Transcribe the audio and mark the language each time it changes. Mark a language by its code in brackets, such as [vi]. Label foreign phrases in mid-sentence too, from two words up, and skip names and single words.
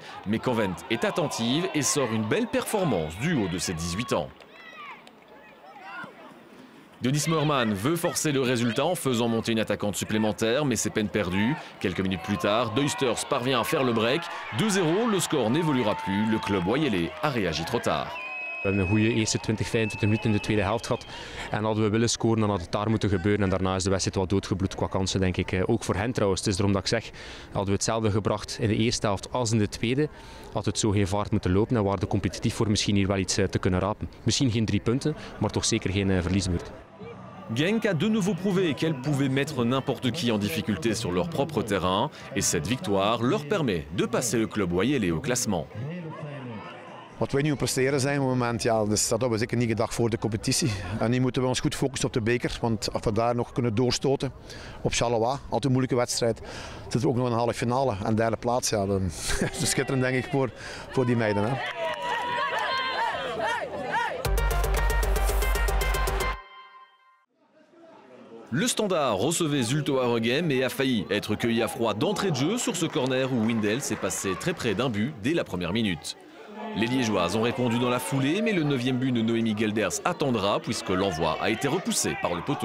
[fr] Mais Convent est attentive et sort une belle performance du haut de ses 18 ans. Denis Moerman veut forcer le résultat en faisant monter une attaquante supplémentaire, mais c'est peine perdue. Quelques minutes plus tard, Duisters parvient à faire le break. 2-0, le score n'évoluera plus. Le club Boyelé a réagi trop tard. [nl] We hebben een goede eerste 20-25 minuten in de tweede helft gehad. En hadden we willen scoren, dan had het daar moeten gebeuren. En daarna is de wedstrijd wat doodgebloed qua kansen, denk ik. Ook voor hen trouwens. Het is daarom dat ik zeg, hadden we hetzelfde gebracht in de eerste helft als in de tweede, had het zo geen vaart moeten lopen en waren we competitief voor misschien hier wel iets te kunnen rapen. Misschien geen 3 punten, maar toch zeker geen verliesbeurt. [fr] Genk a de nouveau prouvé qu'elle pouvait mettre n'importe qui en difficulté sur leur propre terrain. Et cette victoire leur permet de passer le club Boyelé au classement. [nl] Wat wij nu aan het presteren zijn op het moment, ja, dus dat hadden we zeker niet gedacht voor de competitie. En nu moeten we ons goed focussen op de beker, want als we daar nog kunnen doorstoten op Charleroi, altijd een moeilijke wedstrijd, zit er ook nog een halve finale en derde plaats. Ja, dat is schitterend denk ik voor die meiden. Hè. [fr] Le Standard recevait Zulte Waregem et a failli être cueilli à froid d'entrée de jeu sur ce corner où Windel s'est passé très près d'un but dès la première minute. Les Liégeoises ont répondu dans la foulée, mais le 9e but de Noémie Gelders attendra puisque l'envoi a été repoussé par le poteau.